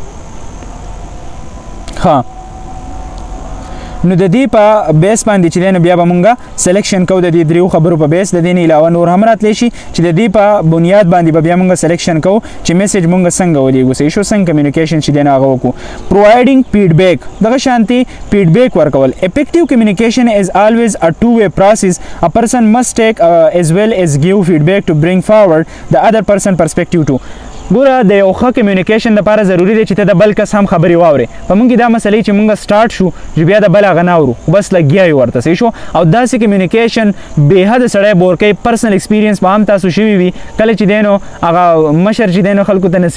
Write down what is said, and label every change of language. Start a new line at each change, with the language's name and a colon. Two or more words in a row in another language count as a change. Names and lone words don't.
Pashto: ها نو د دې په بیس باندې چې دی نو بیا به مونږ سلیکشن کوو د دې دریو خبرو په بیس د دې نه علاوه نور هم راتلی شي چې د دې په بنیاد باندې به بیا مونږ سلیکشن کوو چې میسج مونږ څنګه ولیږو صحیح شو څنګه کمیونیکیشن چې دی نو هغه وکړو
English: providing feedback
Pashto: دغه شانتي فیډبیک ورکول
English: effective communication is always a two-way process a person must take as well as give feedback to bring forward the other person perspective too
Pashto: ګوره د یو ښه کمیونیکیشن لپاره ضروري دی چې ته د بل کس هم خبرې واورې په موږ کې دا مسلې چې موږ سټارټ شو چې بیا د بل هغه نه اورو بس لګیا یو ورته صحیح شو او داسې کمیونیکیشن بېحده سړی بور کوي
English: personal experience
Pashto: به هم تاسو شوي وي کله چې دی نو هغه مشر چې دی نو خلکو ته